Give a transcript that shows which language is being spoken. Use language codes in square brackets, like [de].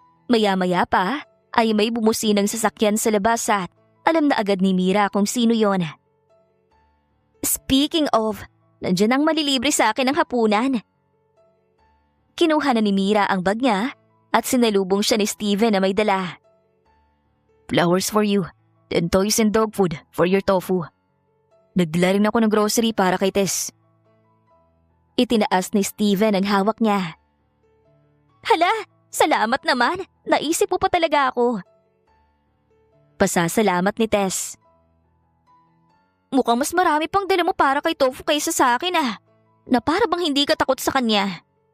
[tl] Maya-maya pa ay may bumusinang sasakyan sa labas at alam na agad ni Mira kung sino yon. [en] Speaking of, [tl] nandiyan ang malilibre sa akin ng hapunan. Kinuha na ni Mira ang bag niya at sinalubong siya ni Steven na may dala. [en] Flowers for you, and toys and dog food for your tofu. [tl] Nagdala rin ako ng grocery para kay Tess. Itinaas ni Steven ang hawak niya. Hala, salamat naman. Naisip mo pa talaga ako. Pasasalamat ni Tess. Mukhang mas marami pang dala mo para kay Tofu kaysa sa akin ah. Na para bang hindi ka takot sa kanya.